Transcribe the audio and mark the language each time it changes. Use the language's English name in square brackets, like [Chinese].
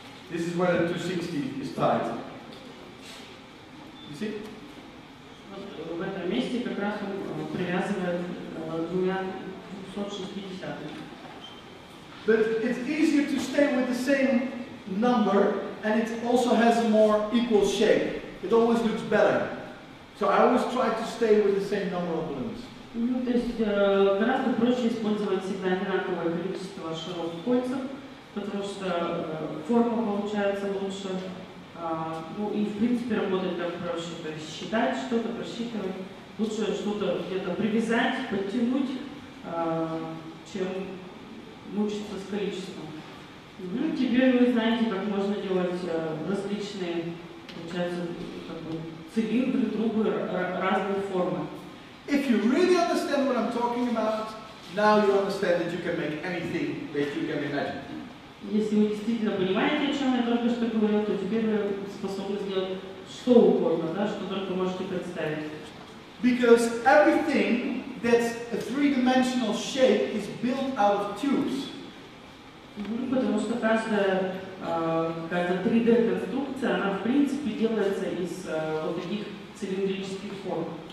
[English] This is where the 260 is tied. You see? [Russian] В этом месте как раз он привязывает двумя 260. [English] But it's easier to stay with the same number, and it also has a more equal shape. It always looks better. So I always try to stay with the same number of balloons. [Russian] То есть гораздо проще использовать всегда одинаковое количество шаров в кольцах, потому что форма получается лучше, и в принципе работать так проще, то есть считать что-то, просчитывать, лучше что-то где-то привязать, подтянуть, чем мучиться с количеством. Теперь вы знаете, как можно делать различные, получается, как бы, цилиндры, трубы разной формы. [English] If you really understand what I'm talking about, now you understand that you can make anything that you can imagine. [Russian] Если вы действительно понимаете, о чем я только что говорил, то теперь вы способны сделать что угодно, да, что только можете представить. [English] Because everything that's a three-dimensional shape is built out of tubes. [Russian] Потому что каждая какая-то 3D-конструкция, она в принципе делается из вот таких цилиндрических форм.